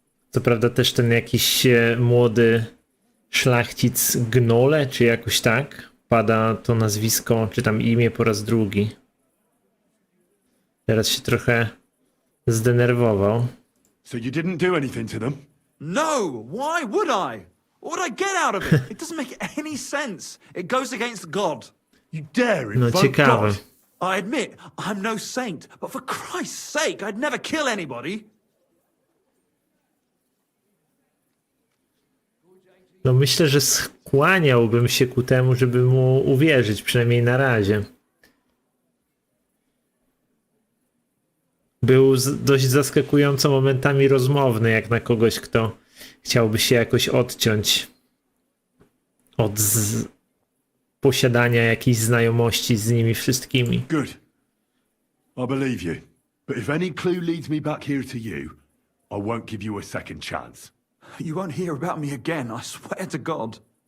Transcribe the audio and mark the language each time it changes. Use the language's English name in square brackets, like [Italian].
[Polish] Co prawda też ten jakiś młody szlachcic Gnole, czy jakoś tak, pada to nazwisko, czy tam imię po raz drugi. Teraz się trochę zdenerwował. [English] So you didn't do anything to them? No! Why would I? What would I get out of it? It doesn't make any sense. It goes against God. You dare [Polish] No [English] invoke [Polish] ciekawe. [English] God? I admit, I'm no saint, but for Christ's sake, I'd never kill anybody. [Polish] No myślę, że skłaniałbym się ku temu, żeby mu uwierzyć, przynajmniej na razie. Był dość zaskakująco momentami rozmowny, jak na kogoś, kto chciałby się jakoś odciąć od posiadania jakiejś znajomości z nimi wszystkimi. [English] Good. I believe you. But if any clue leads me back here to you, I won't give you a second chance. You won't hear about me again, I swear to God.